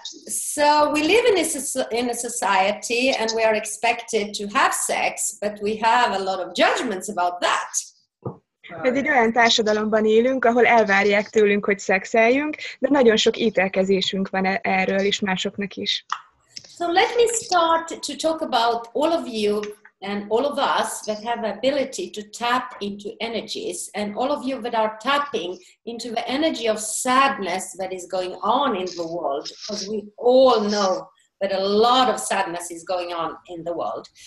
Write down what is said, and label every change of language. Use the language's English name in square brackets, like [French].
[English] So we live in a society and we are expected to have sex, but we have a lot of judgments about that. [Hungarian] Egy olyan társadalomban élünk, ahol elvárják tőlünk, hogy szexeljünk, de nagyon sok ítélkezésünk van erről is másoknak is. [English] So let me start to talk about all of you and all of us that have ability to tap into energies, and all of you that are tapping into the energy of sadness that is going on in the world, because we all know that a lot of sadness is going on in the world.